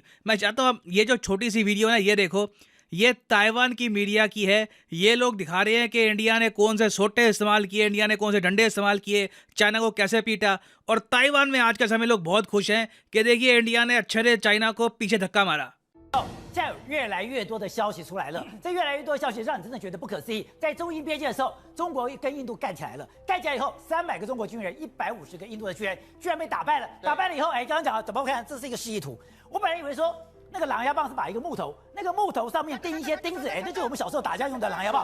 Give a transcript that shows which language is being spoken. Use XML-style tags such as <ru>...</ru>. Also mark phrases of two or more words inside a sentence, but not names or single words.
<hi>मैं चाहता हूँ ये जो छोटी सी वीडियो है ये देखो, ये ताइवान की मीडिया की है। ये लोग दिखा रहे हैं कि इंडिया ने कौन से सोटे इस्तेमाल किए, इंडिया ने कौन से डंडे इस्तेमाल किए, चाइना को कैसे पीटा। और ताइवान में आज के समय लोग बहुत खुश हैं कि देखिए इंडिया ने अच्छे से चाइना को पीछे धक्का मारा।</hi> <zh>现在有越来越多的消息出来了，这越来越多的消息让你真的觉得不可思议。在中印边界的时候，中国跟印度干起来了，干起来以后，300个中国军人，150个印度的军人，居然被打败了。打败了以后，刚刚讲了，怎么看？这是一个示意图。我本来以为说那个狼牙棒是把一个木头，那个木头上面钉一些钉子，那就是我们小时候打架用的狼牙棒。</zh>